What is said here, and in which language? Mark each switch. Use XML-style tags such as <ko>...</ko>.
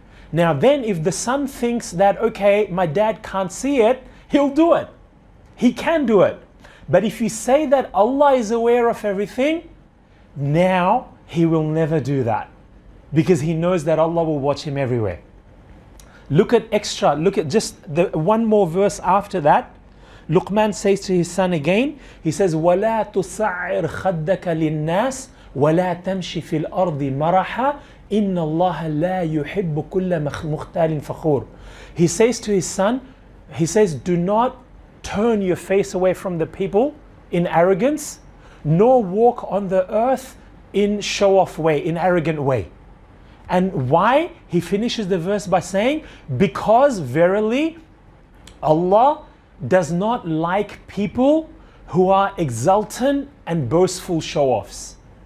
<en>Now then, if the son thinks that, okay, my dad can't see it, he'll do it. He can do it. But if you say that Allah is aware of everything, now he will never do that, because he knows that Allah will watch him everywhere. Look at just the one more verse after that. Luqman says to his son again, he says,</en> <ar>وَلَا تُصَعِّرْ خَدَّكَ لِلنَّاسِ وَلَا تَمْشِ فِي الْأَرْضِ مَرَحًا إِنَّ اللَّهَ لَا يُحِبُّ كُلَّ مُخْتَالٍ فَخُورٍ.</ar> <en>He says to his son, he says, do not turn your face away from the people in arrogance, nor walk on the earth in show-off way, in arrogant way. And why? He finishes the verse by saying, because verily Allah does not like people who are exultant and boastful show-offs.</en>